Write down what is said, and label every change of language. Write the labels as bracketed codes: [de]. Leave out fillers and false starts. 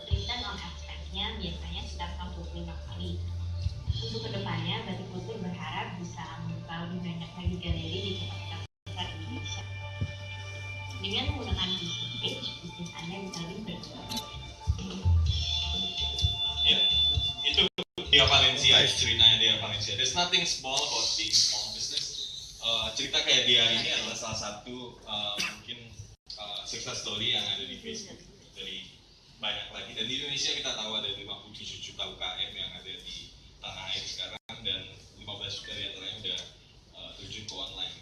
[id] Return on expense-nya biasanya sekitar 25 kali. Untuk kedepannya, Batik Kultur berharap bisa membuka lebih banyak lagi galeri di kota-kota besar Indonesia. Dengan menggunakan Facebook page, bisnis Anda bisa lebih berkembang. Ya, itu Dia Valencia, ceritanya Dia Valencia. [en] There's nothing small about being small business. [id] Cerita kayak dia ini adalah salah satu mungkin success story yang ada di Facebook dari banyak lagi. Dan di Indonesia kita tahu ada 57 juta UKM yang ada di tanah air sekarang, dan 15 juta di antaranya udah terjun ke online.